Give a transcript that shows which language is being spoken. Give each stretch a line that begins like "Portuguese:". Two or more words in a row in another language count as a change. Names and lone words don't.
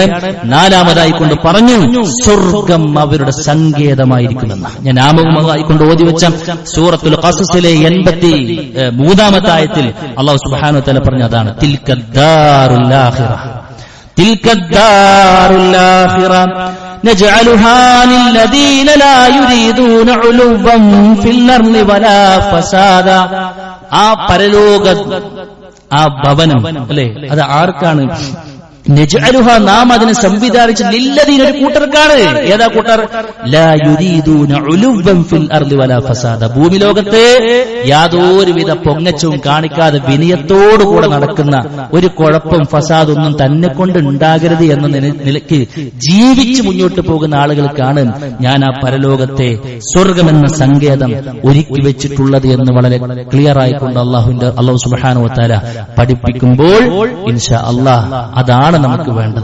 Malayalam: നാലാമതായി കൊണ്ട് പറഞ്ഞു, സ്വർഗ്ഗം അവരുടെ സങ്കേതമായിരിക്കുമെന്ന്. ഞാൻ ആമുഖമായി കൊണ്ട് ഓതി വെച്ച സൂറത്തുൽ ഖസസിലെ 83-ാമത്തെ ആയത്തിൽ
Arabic: الله سبحانه وتعالى
Malayalam: പറഞ്ഞ അതാണ്,
Arabic: تلك الدار الآخرة، تلك الدار الآخرة نجعلها للذين لا يريدون علوا في الأرض ولا فسادا.
Malayalam: ആ പരലോക ആ ഭവനം അല്ലെ, അത് ആർക്കാണ്? നജ്അലുഹ, നാം അതിനെ സംവിധാനിച്ച് ലില്ലദീന, ഒരു കൂട്ടർക്കാണ്. ഏതാ കൂട്ടർ?
Arabic: لا يريدون علوا في الأرض ولا فسادا,
Malayalam: ഭൂമി ലോകത്തെ യാതൊരുവിധ പൊങ്ങച്ചവും കാണിക്കാതെ വിനയത്തോടുകൂടെ നടക്കുന്ന, ഒരു കുഴപ്പം ഫസാദൊന്നും തന്നെ കൊണ്ട് ഉണ്ടാകരുത് എന്ന നിലയ്ക്ക് ജീവിച്ച് മുന്നോട്ട് പോകുന്ന ആളുകൾക്കാണ് ഞാൻ ആ പരലോകത്തെ സ്വർഗമെന്ന സങ്കേതം ഒരുക്കി വെച്ചിട്ടുള്ളത് എന്ന് വളരെ ക്ലിയർ ആയിക്കൊണ്ട്
Arabic: الله سبحانه وتعالى
Malayalam: പഠിപ്പിക്കുമ്പോൾ
Arabic: إن شاء الله
Malayalam: അതാണ് നമുക്ക് വേണ്ടത്.